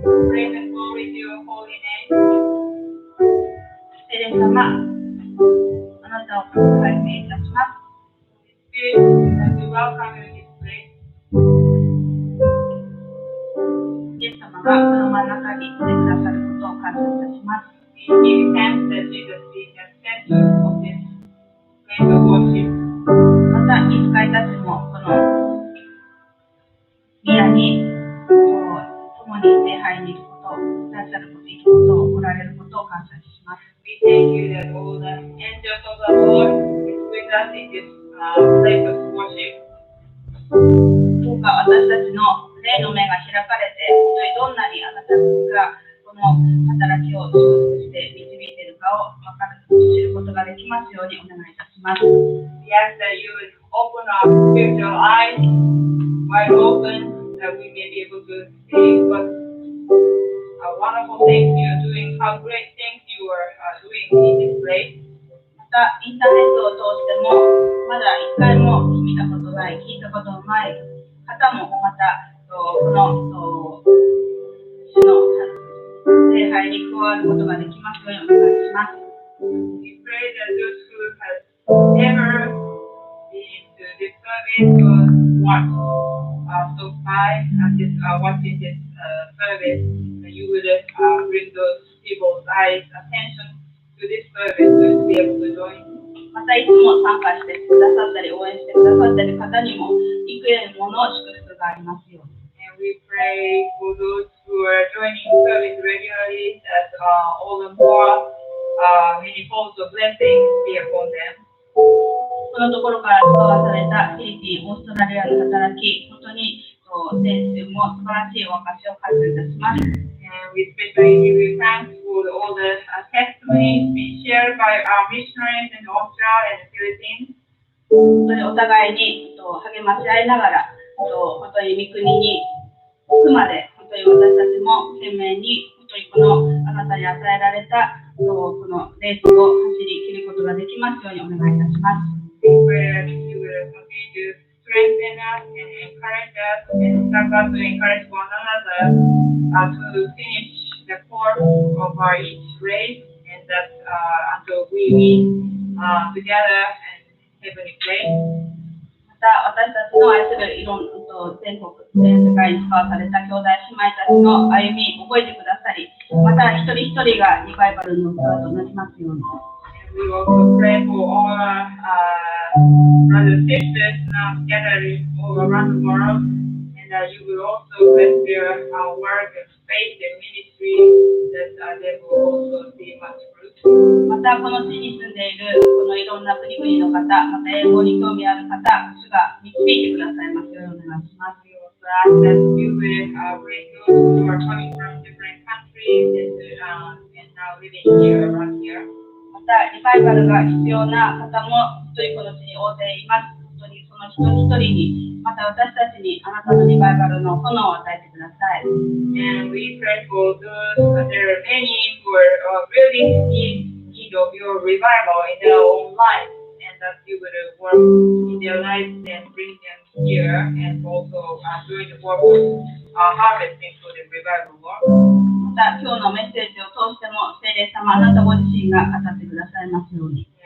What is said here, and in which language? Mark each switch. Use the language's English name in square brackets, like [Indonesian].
[English] praise and glory to your holy name. [Japanese] 聖霊様、あなたを拝見いたします。 [English] Spirit, we welcome you in this place. [Japanese] イエス様がこの真ん中に来てくださることを感謝いたします。 [English] We give thanks that Jesus is the center of this place of worship. [Japanese] また、いつかいたちもこの宮に共に礼拝に行くこと、いらっしゃること、行くこと、おられることを感謝します。 [English] We thank you that all the angels of the Lord is with us in this place of worship. [Japanese] どうか私たちの霊の目が開かれて、本当にどんなにあなたがこの働きを祝福して導いているかを分かる、知ることができますようにお願いいたします。 [English] We ask that you would open our spiritual eyes wide open, that we may be able to see what wonderful things you are doing, how great things you are doing in this place. [Japanese] また、インターネットを通しても、まだ一回も見たことない、聞いたことのない方も、また、この主の礼拝に加わることができますようにお願いします。 [English] We pray that those who have never been to this service or watch so far watching this service, that you would bring those people's eyes attention to this service to be able to join. [Japanese] またいつも参加してくださったり応援してくださっている方にも幾重もの祝福がありますように。 [English] And we pray for those who are joining service regularly that all the more many folds of blessings be upon them. [Japanese] このところから使わされたフィリピン、オーストラリアの働き、本当に先週も素晴らしいお証を感謝いたします。 [English] And we especially give you thanks for all the testimonies being shared by our missionaries in Australia and the Philippines. [Japanese] 本当にお互いに励まし合いながら、本当に御国に行くまで、本当に私たちも懸命に、本当にこのあなたに与えられたこのレースを走り切ることができますようにお願いいたします。 [English] We pray that you will continue to strengthen us and encourage us and help us to encourage one another to finish the course of our each race, and that until we meet together in heavenly place. [Japanese] また私たちの愛するいろんな全国、全世界に使わされた兄弟姉妹たちの歩みを覚えてくださり、また一人一人がリバイバルの器となりますように。 [English] We also pray for all our brothers and sisters now gathered all around the world, and that you will also bless their work and faith and ministry, that they will also see much fruit. [Japanese] またこの地に住んでいるこのいろんな国々の方、また英語に興味ある方、主が導いてくださいますようにお願いします。 [English] We also ask that you will bring those who are coming from different countries and now living here around here. [Japanese] またリバイバルが必要な方も一人この地に大勢います。本当にその一人一人に、また私たちにあなたのリバイバルの炎を与えてください。 [English] And we pray for those, there are many who are really in need of your revival in their own lives, and that you would work in their lives and bring them here, and also doing the work of harvesting for the revival work. [Japanese] また今日のメッセージを通しても聖霊様あなたご自身が語ってくださいますように。